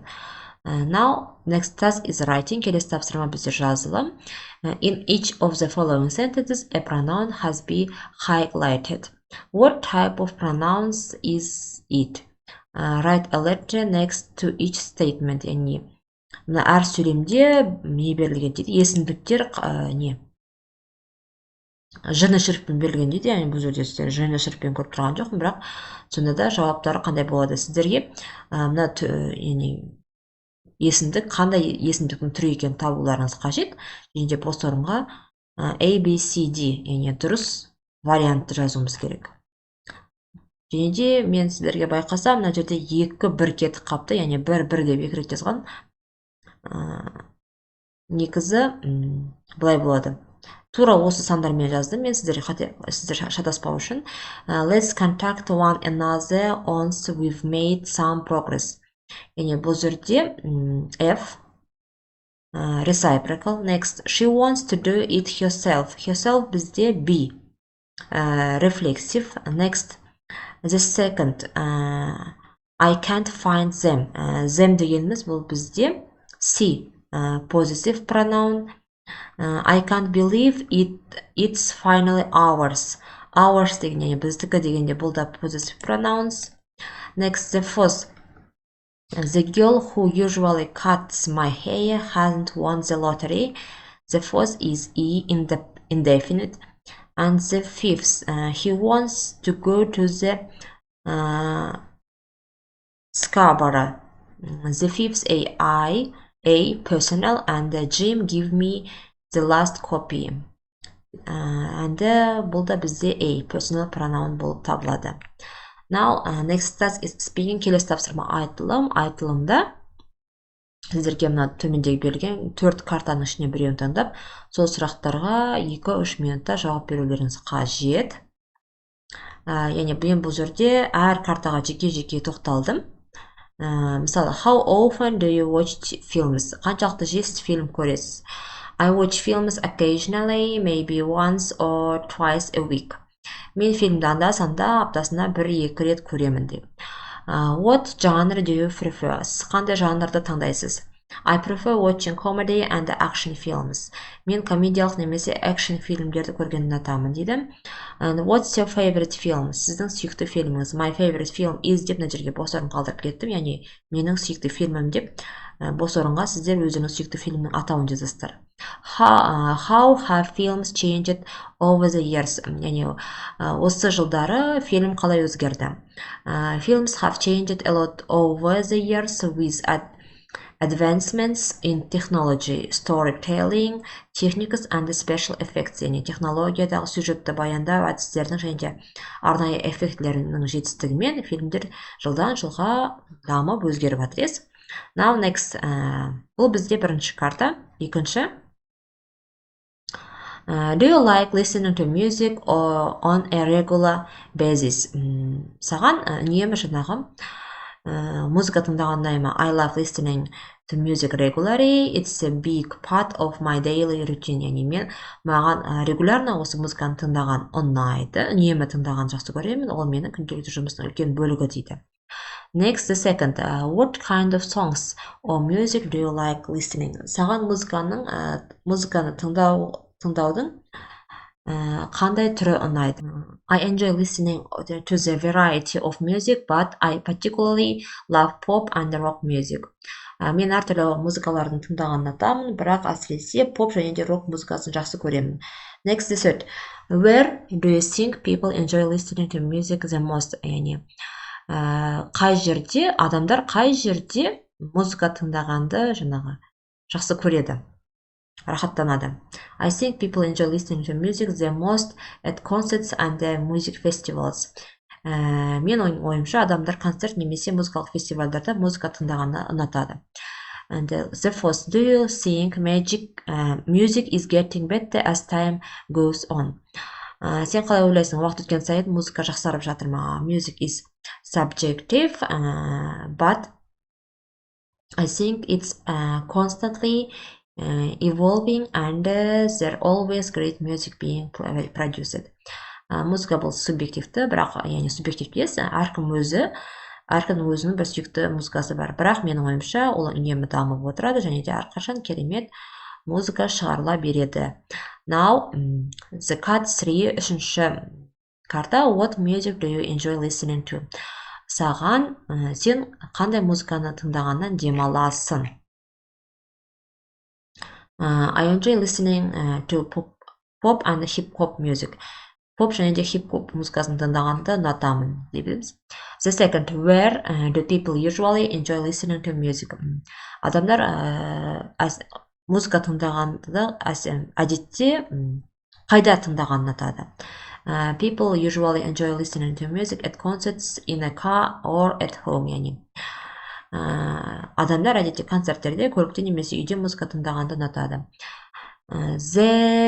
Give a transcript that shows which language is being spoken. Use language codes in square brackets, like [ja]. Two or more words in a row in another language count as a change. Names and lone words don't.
[en] Now, next task is writing. [kk] Келесі тапсырма бізде жазылым. [en] In each of the following sentences, a pronoun has been highlighted. What type of pronouns is it? Write a letter next to each statement. [kk] Яғни мына әр сөйлемде не берілген дейді? Есімдіктер жыны шіріппен берілген дейді. Яғни бұл жерде сіздер жыны шіріппен көріп тұрған жоқпын, бірақ сонда да жауаптары қандай болады? Сіздерге мына есімдік қандай есімдіктің түрі екенін табуларыңыз қажет. Және де бос орынға A, B, C, D, яғни дұрыс вариантты жазуымыз керек. Және де мен сіздерге байқасам, мына жерде 2-1 кетіп қапты, яғни 1-1 деп екі рет жазған. Негізі былай болады. тура осы сандармен жаздым мен сіздер шатаспау үшін. [en] Let's contact one another once we've made some progress. [kk] Яғни бұл жерде F reciprocal. [en] Next, she wants to do it herself. [kk] Herself бізде B. Reflexive. [en] Next, the second, I can't find them. [kk] Them дегеніміз бұл бізде C. [en] Possessive pronoun. I can't believe it's finally ours. [kk] Ours дегенде біздікі дегенде бұл да [en] possessive pronouns. Next, the first, the girl who usually cuts my hair hasn't won the lottery. The fourth is E in the indefinite. And the fifth, he wants to go to the Scarborough. The fifth, A personal, and Jim give me the last copy. [kk] And бұл да бізде [en] A personal pronoun [kk] болып табылады. [en] Now, next task is speaking. [kk] Келесі тапсырма айтылым. Айтылымда сіздерге мына төмендегі берілген 4 картаның ішіне біреуін таңдап, сол сұрақтарға 2-3 минутта жауап берулеріңіз қажет. Яғни мен бұл жерде әр картаға жеке-жеке тоқталдым. Мысалы, [en] how often do you watch films? [kk] Қаншалықты жиі фильм көресіз? [en] I watch films occasionally, maybe once or twice a week. [kk] Мен фильмді анда-санда аптасына 1-2 рет көремін деп. [en] What genre do you prefer? [kk] Сіз қандай жанрды таңдайсыз? [en] I prefer watching comedy and action films. [kk] Мен комедиялық немесе action фильмдерді көргенді ұнатамын дейді. [en] And what's your favorite film? [kk] Сіздің сүйікті фильміңіз. [en] My favorite film is [kk] деп мына жерге бос орын қалдырып кеттім. Яғни менің сүйікті фильмім деп бос орынға сіздер өзіңіз сүйікті фильмнің атауын жазасыздар. [en] How have films changed over the years? [kk] Яғни осы жылдары фильм қалай өзгерді? [en] Films have changed a lot over the years with advancements in technology, storytelling, techniques and special effects. [kk] Яғни технологиядағы сюжетті баяндау әдістерінің және де арнайы эффектілерінің жетістігімен фильмдер жылдан жылға дамып өзгеріп жатыр. [en] Now next, [kk] бұл бізде бірінші карта. Екінші, [en] do you like listening to music or on a regular basis? [kk] Саған үнемі жаңағы музыка тыңдаған ұнайды ма? [en] I love listening to music regularly. It's a big part of my daily routine. [kk] Яғни маған регулярно осы музыканы тыңдаған ұнайды. Үнемі тыңдаған жақсы көремін. Ол менің күнделікті жұмысының үлкен бөлігі дейді. [en] Next, the second, what kind of songs or music do you like listening? [kk] Саған музыканы тыңдаудың қандай түрі ұнайды? [en] I enjoy listening to the variety of music, but I particularly love pop and rock music. [kk] Мен әртүрлі музыкалардың тыңдағанды ұнатамын, бірақ әсіресе поп және де рок музыкасын жақсы көремін. [en] Next, the third, where do you think people enjoy listening to music the most? [kk] Яғни қай жерде, адамдар қай жерде музыка тыңдағанды жаңағы жақсы көреді, рахаттанады. [en] I think people enjoy listening to music the most at concerts and music festivals. [kk] Мен ойымша адамдар концерт немесе музыкалық фестивальдарда музыка тыңдағанды ұнатады. [en] And the fourth, do you think music is getting better as time goes on? [kk] Сен қалай ойлайсың, уақыт өткен сайын музыка жақсарып жатыр ма? [en] Music is subjective, but I think it's constantly evolving and there always great music being produced. [kk] Музыка бұл субъективті, бірақ яғни субъективті емес, әркімнің өзінің бір сүйікті музыкасы бар. Бірақ менің ойымша ол үнемі дамып отырады және де әрқашан керемет музыка шығарыла береді. [en] Now, the card 3, [kk] үшінші карта, [en] what music do you enjoy listening to? [kk] Саған сен қандай музыканы тыңдағаннан демаласың? [en] I enjoy listening to pop and hip-hop music. [kk] Pop және де hip-hop музыкасын тыңдағанды ұнатамын дейміз. [en] The second, where do people usually enjoy listening to music? [kk] Адамдар музыка тыңдағанды әдетте қайда тыңдағанды ұнатады? [en] People usually enjoy listening to music at concerts, in a car or at home. [kk] Яғни адамдар әдетте концерттерде, көлікте немесе үйде музыка тыңдағанды ұнатады.